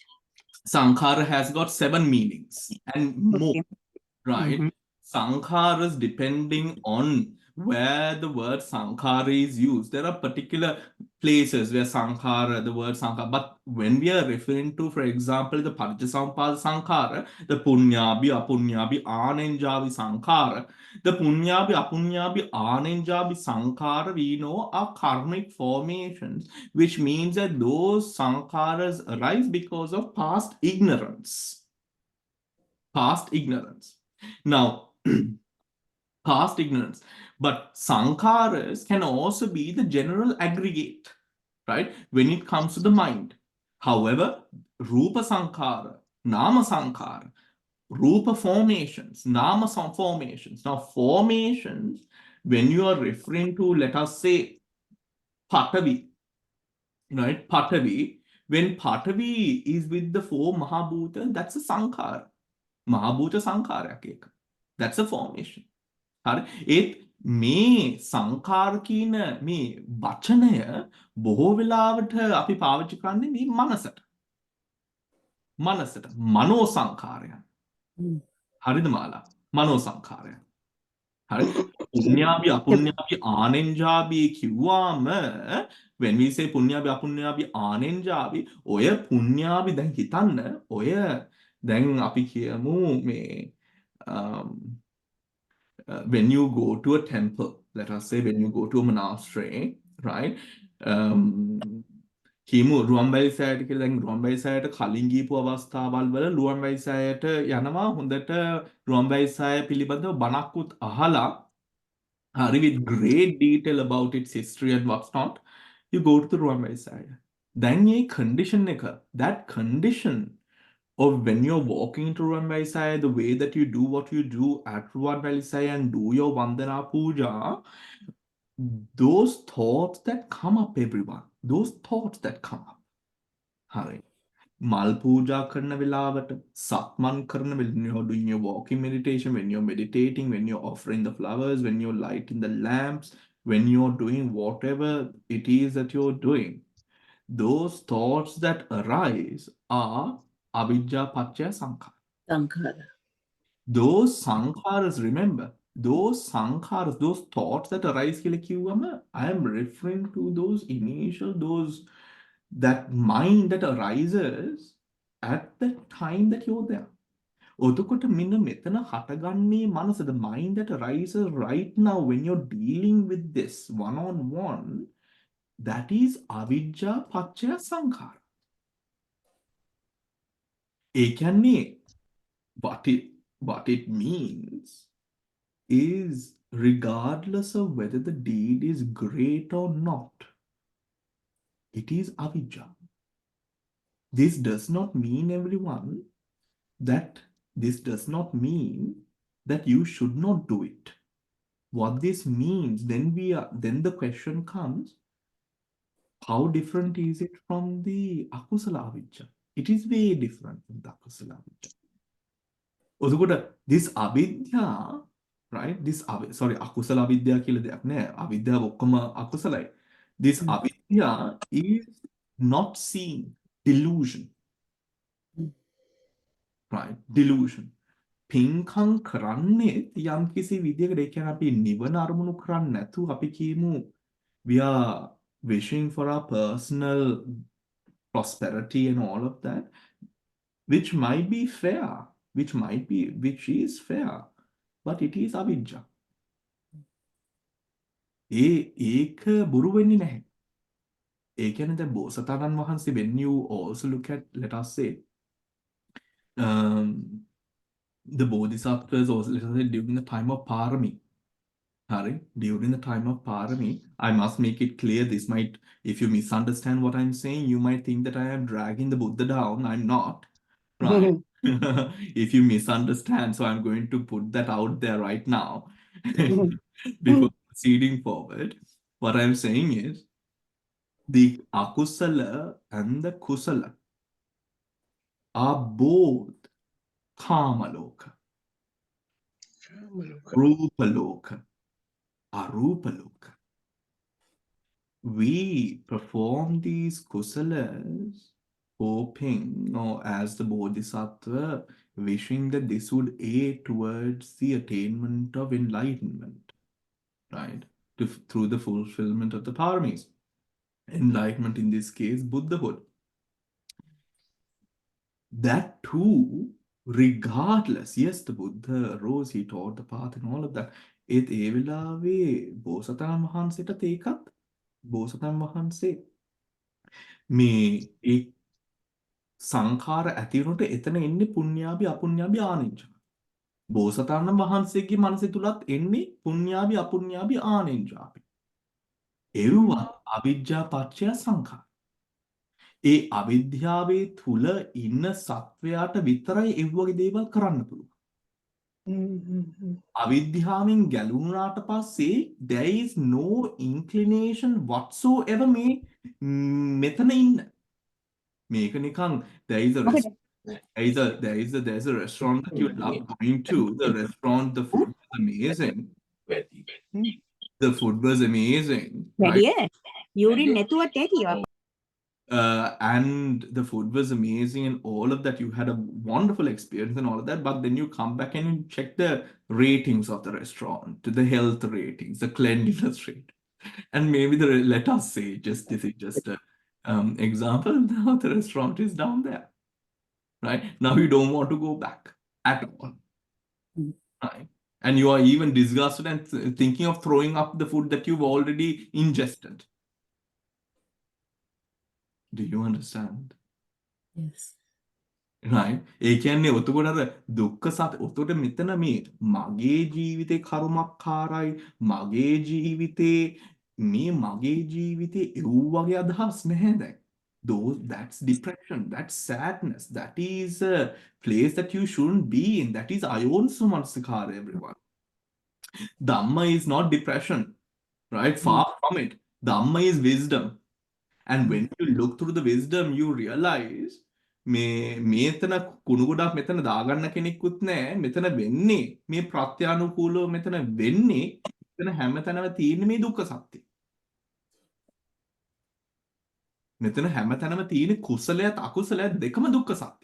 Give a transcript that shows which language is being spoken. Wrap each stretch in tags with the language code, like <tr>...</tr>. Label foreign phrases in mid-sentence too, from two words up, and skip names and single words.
<en>Sankhara has got 7 meanings and more. Okay. Right? Sankharas, depending on where the word sankhara is used. There are particular places where sankhara, the word sankhara, but when we are referring to, for example, the Parijjasampada sankhara, the punyabi, apunyabi, anenjabi sankhara, the punyabi, apunyabi, anenjabi sankhara, we know are karmic formations, which means that those sankharas arise because of past ignorance. Past ignorance. Now, past ignorance. But sankharas can also be the general aggregate, right? When it comes to the mind. However, rupa sankhara, nama sankhara, rupa formations, nama formations. Now, formations, when you are referring to, let us say, Patavi, right? Patavi, when Patavi is with the four Mahabhuta, that's a sankhara. Mahabhuta sankhara. That's a formation.</en> <si>හරි ඒත් මේ සංඛාර කියන මේ වචනය බොහෝ වෙලාවට අපි පාවිච්චි කරන්නේ මේ මනසට මනෝ සංඛාරයන් හරිද මාලා මනෝ සංඛාරයන් හරි පුඤ්ඤාභි අපුඤ්ඤාභි ආනෙන්ජාභි කිව්වාම</si> <en>when we say</en> <si>පුඤ්ඤාභි අපුඤ්ඤාභි ආනෙන්ජාභි ඔය පුඤ්ඤාභි දැන් හිතන්න ඔය දැන් අපි කියමු මේ</si> <en>when you go to a temple, let us say when you go to a monastery, right?</en> <si>කියමු රුවන්වැලි සෑයට කියලා දැන් රුවන්වැලි සෑයට කලින් ගියපු අවස්ථාවල් වල රුවන්වැලි සෑයට යනවා හොඳට රුවන්වැලි සෑය පිළිබඳව බණක්කුත් අහලා හරි</si> <en>with great detail about its history and what's not you go to the</en> <si>රුවන්වැලි සෑය දැන් මේ condition එක</si> <en>that condition or when you're walking into Ruwan the way that you do what you do at Ruwan and do your Vandana Puja, those thoughts that come up, everyone, those thoughts that come up.</en> <si>Hari. මල් පූජා කරන වෙලාවට, සක්මන් කරන</si> <en>when you're doing your walking meditation, when you're meditating, when you're offering the flowers, when you're lighting the lamps, when you're doing whatever it is that you're doing. Those thoughts that arise are avidya pachya sankhara. Sankhara. Those sankharas, remember, those sankharas, those thoughts that arise, I am referring to those initial, that mind that arises at the time that you're there.</en> <si>ඔතකොට මෙන්න මෙතන හටගන්නේ මනස,</si> <en>the mind that arises right now when you're dealing with this one-on-one, that is avidya pachya sankhara.</en> <si>ඒ කියන්නේ</si> <en>what it means is regardless of whether the deed is great or not, it is avidya. This does not mean, everyone, that you should not do it. What this means, then the question comes, how different is it from the akusala avidya? It is way different from the akusala avidya. ඔතකොට this avidya, right?</en> <si>Akusala avidya කියලා දෙයක් නෑ. අවිද්‍යාව ඔක්කොම අකුසලයි.</si> <en>This avidya is not seeing, delusion. Right? Delusion.</en> <si>පින්කම් කරන්නේත් යම් කිසි විදියකට ඒ කියන්නේ අපි නිවන අරමුණු කරන්නේ නැතුව අපි කියමු</si> <en>we are wishing for our personal prosperity and all of that, which might be fair, which is fair, but it is avidya.</en> <si>ඒක බොරු වෙන්නේ නැහැ. ඒ කියන්නේ දැන් බෝසතාණන් වහන්සේ,</si> <en>when you also look at, let us say, the bodhisattvas also, let us say, during the time of parami. During the time of parami, I must make it clear, this might, if you misunderstand what I'm saying, you might think that I am dragging the Buddha down. I'm not. Right? If you misunderstand, so I'm going to put that out there right now before proceeding forward. What I'm saying is the akusala and the kusala are both kamaloka, rupaloka, arupaloka. We perform these kusalas hoping, or as the bodhisattva wishing that this would aid towards the attainment of enlightenment, right? Through the fulfillment of the paramis. Enlightenment in this case, Buddhahood. That too, regardless, yes, the Buddha arose, he taught the path and all of that.</en> <si>ඒත් ඒ වෙලාවේ බෝසතාණන් වහන්සේටත් ඒකත් බෝසතාණන් වහන්සේ මේ ඒ සංඛාර ඇතිවුණට එතන එන්නේ පුණ්‍යාභි අපුණ්‍යාභි ආනෙන්ජ. බෝසතාණන් වහන්සේගේ මනස තුලත් එන්නේ පුණ්‍යාභි අපුණ්‍යාභි ආනෙන්ජාපි. එව්වා අවිජ්ජා පත්‍ය සංඛාර. ඒ අවිද්‍යාවේ තුල ඉන්න සත්වයාට විතරයි ඒ වගේ දේවල් කරන්න පුළුවන්. අවිද්‍යාවෙන් ගැලුණාට පස්සේ</si> <en>there is no inclination whatsoever</en> <si>මේ මෙතන ඉන්න. මේක නිකන්</si> <en>there is a there's a restaurant that you love going to. The restaurant, the food was amazing. The food was amazing. Right?</en> <si>යූරින් නැතුවත් ඇති.</si> <en>And the food was amazing and all of that. You had a wonderful experience and all of that. But then you come back and you check the ratings of the restaurant, the health ratings, the cleanliness rate. And maybe let us say, this is just a example. Now the restaurant is down there. Right? Now you don't want to go back at all. Right? And you are even disgusted and thinking of throwing up the food that you've already ingested. Do you understand? Yes. Right?</en> <si>ඒ කියන්නේ ඔතකොට අර දුක්ඛ සත්‍ය ඔතකොට මෙතන මේ මගේ ජීවිතේ කර්මක්කාරයි මගේ ජීවිතේ මේ මගේ ජීවිතේ එව් වගේ අදහස් නැහැ දැන්.</si> <en>That's depression, that's sadness, that is a place that you shouldn't be in. That is ayonsumansikara, everyone. Dhamma is not depression, right? Far from it. Dhamma is wisdom. And when you look through the wisdom, you realize</en> <si>මේතන කුණු ගොඩක් මෙතන දාගන්න කෙනෙක්කුත් නැහැ. මෙතන වෙන්නේ මේ ප්‍රත්‍යානුකූලව මෙතන වෙන්නේ මෙතන හැමතැනම තියෙන මේ දුක්ඛ සත්‍ය. මෙතන හැමතැනම තියෙන කුසලයත් අකුසලයත් දෙකම දුක්ඛ සත්‍ය.</si>